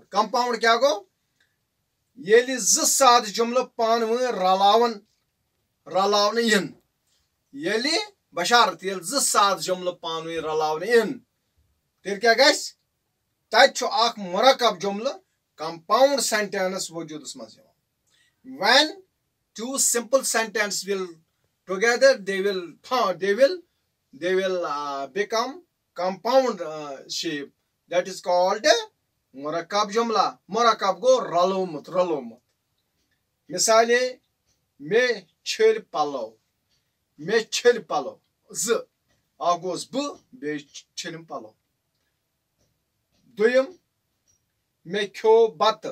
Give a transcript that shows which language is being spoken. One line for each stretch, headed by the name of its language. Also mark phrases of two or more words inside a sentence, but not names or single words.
Kashmiri: کمپاوُنڈ کیٛاہ گوٚو؟ ییٚلہِ زٕ سادٕ جملہٕ پانہٕ ؤنۍ رلاونہٕ یِن. ییٚلہِ بشارت ییٚلہِ زٕ سادٕ جملہٕ پانہٕ ؤنۍ رلاونہٕ یِن تیٚلہِ کیٛاہ گژھِ؟ تَتہِ چھُ اکھ مُرکب جملہٕ
English: compound sentence
Kashmiri: وجوٗدس منٛز یِوان.
English: when two simple sentences will together they will become compound shape, that is called
Kashmiri: مُرکب جملہ. مُرکب گوٚو رلومُت. مثالے مےٚ چھٔلۍ پلو زٕ. اکھ گوٚوس بہٕ بیٚیہِ چھٔلِم پلو. دوٚیِم مےٚ کھیوٚو بتہٕ.